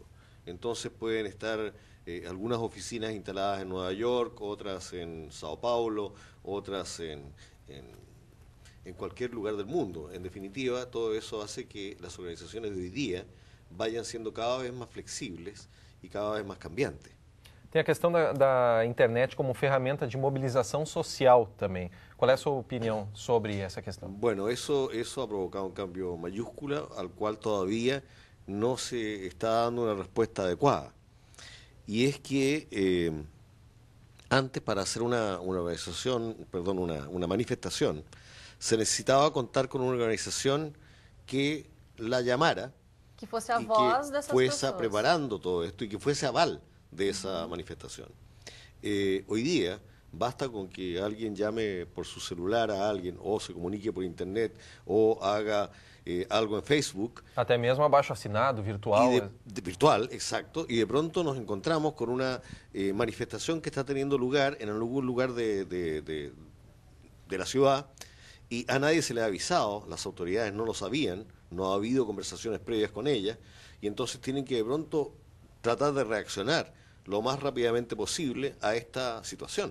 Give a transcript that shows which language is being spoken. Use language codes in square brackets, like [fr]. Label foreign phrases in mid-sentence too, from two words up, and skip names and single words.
[es] Entonces pueden estar algunas oficinas instaladas en Nueva York, otras en Sao Paulo, otras en cualquier lugar del mundo. En definitiva, todo eso hace que las organizaciones de hoy día vayan siendo cada vez más flexibles y cada vez más cambiantes. [pt] Tem a questão da internet como ferramenta de mobilização social também. Qual é a sua opinião sobre essa questão? [es] Bueno, eso ha provocado un cambio mayúscula al cual todavía no se está dando una respuesta adecuada. Y es que antes, para hacer una manifestación, se necesitaba contar con una organización que la llamara, que fuese a voz de esas fuese personas, preparando todo esto y que fuese aval de esa manifestación. Hoy día basta con que alguien llame por su celular a alguien, o se comunique por internet, o haga algo en Facebook. [pt] Até mesmo abaixo-assinado, virtual. [es] Virtual, exacto. Y de pronto nos encontramos con una manifestación que está teniendo lugar en algún lugar de la ciudad, y a nadie se le ha avisado, las autoridades no lo sabían, no ha habido conversaciones previas con ellas, y entonces tienen que de pronto tratar de reaccionar lo más rápidamente posible a esta situación.